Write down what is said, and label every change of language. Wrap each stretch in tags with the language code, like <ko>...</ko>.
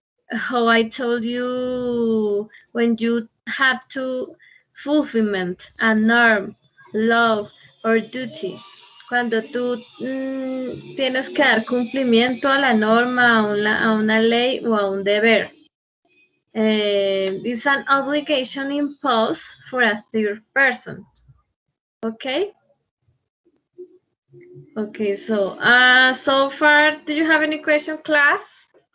<en>How I told you when you have to fulfillment a norm, love or duty.</en> <es>Cuando tú tienes que dar cumplimiento a la norma, a una ley o a un deber.</es> <en>It's an obligation imposed for a third person. Okay? Okay, so far, do you have any question, class?</en>